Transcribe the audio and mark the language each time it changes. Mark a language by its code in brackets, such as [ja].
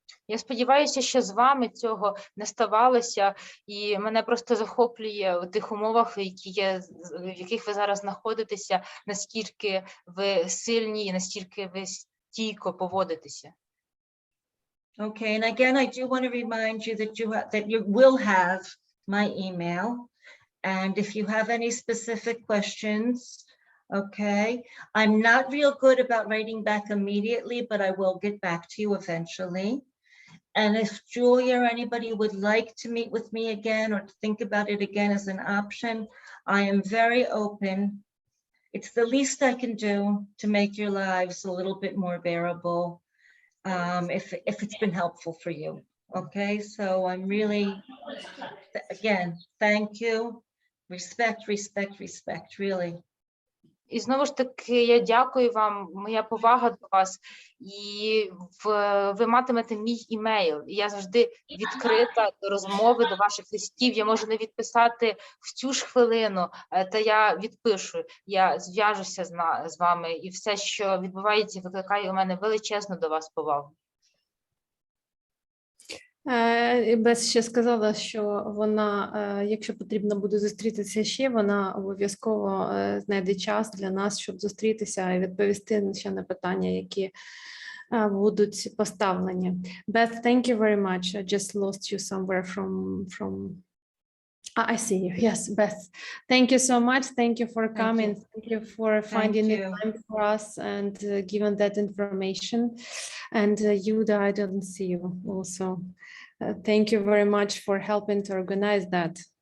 [uk] Я сподіваюся, що з вами цього не ставалося, і мене просто захоплює у тих умовах, в яких ви зараз знаходитеся, наскільки ви сильні і наскільки ви стійко поводитеся. [en] Okay, and again, I do want to remind you that you will have my email, and if you have any specific questions, okay, I'm not real good about writing back immediately, but I will get back to you eventually. And if Julia or anybody would like to meet with me again or to think about it again as an option, I am very open. It's the least I can do to make your lives a little bit more bearable, if it's been helpful for you. Okay, so I'm really, again, thank you. Respect, respect, respect, really. [uk] І знову ж таки, я дякую вам, моя повага до вас, і ви матимете мій імейл. І я завжди відкрита до розмови, до ваших листів. Я можу не відписати в цю ж хвилину, та я відпишу, я зв'яжуся з вами, і все, що відбувається, викликає у мене величезну до вас повагу. Бес ще сказала, що вона, якщо потрібно буде зустрітися ще, вона обов'язково знайде час для нас, щоб зустрітися і відповісти ще на питання, які будуть поставлені. [en] Beth, thank you very much. I just lost you somewhere from... I see you. Yes, Beth. Thank you so much. Thank you for coming. Thank you for finding the time for us and giving that information. And Yuda, I didn't see you also. Thank you very much for helping to organize that.